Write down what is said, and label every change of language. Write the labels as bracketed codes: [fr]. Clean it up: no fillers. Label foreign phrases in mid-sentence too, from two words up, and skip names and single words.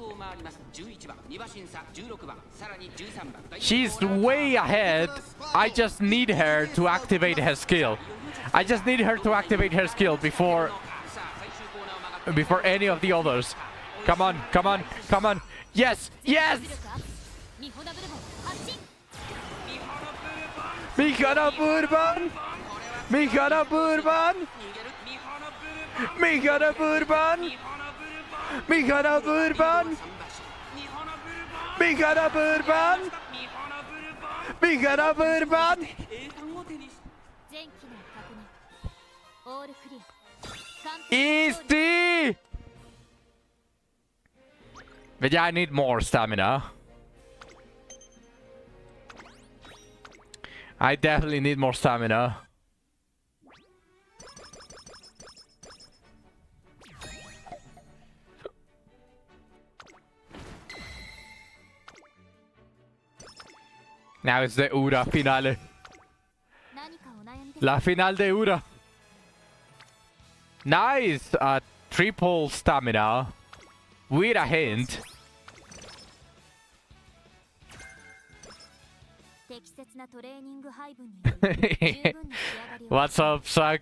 [en] She's way ahead. I just need her to activate her skill. I just need her to activate her skill before any of the others. Come on, come on, come on. Yes, yes! Mihana Burban! Mihana Burban! Mihana Burban! Mihana Burban! Mihana Burban! Mihana Burban! Easy! But yeah, I need more stamina. I definitely need more stamina. Now it's the Ura finale. [fr] La finale de Ura. [en] Nice! Triple stamina. With a hint. What's up, Suck?